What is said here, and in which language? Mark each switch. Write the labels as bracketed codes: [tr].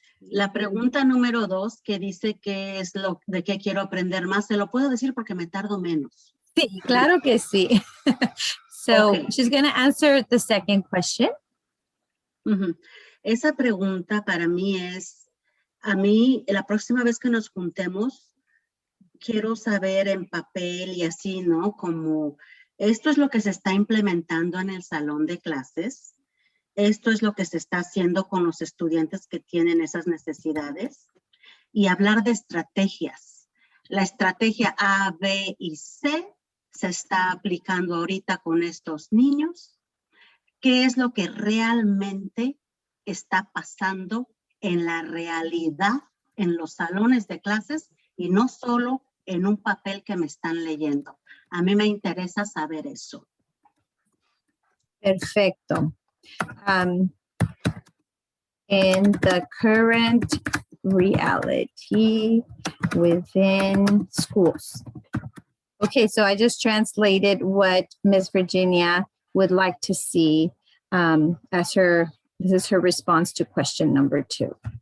[es] La pregunta número 2 que dice qué es lo de qué quiero aprender más, se lo puedo decir porque me tardo menos. Sí, claro que sí. So [en] Okay. she's going to answer the second question. Ujú. [es] Esa pregunta para mí es, a mí, la próxima vez que nos juntemos, quiero saber en papel y así, ¿no? Como esto es lo que se está implementando en el salón de clases. Esto es lo que se está haciendo con los estudiantes que tienen esas necesidades. Y hablar de estrategias. La estrategia A, B y C se está aplicando ahorita con estos niños. ¿Qué es lo que realmente está pasando en la realidad en los salones de clases y no solo en un papel que me están leyendo? A mí me interesa saber eso. Perfecto. [en] In the current reality within schools. Okay, so I just translated what Ms. Virginia would like to see as this is her response to question number 2.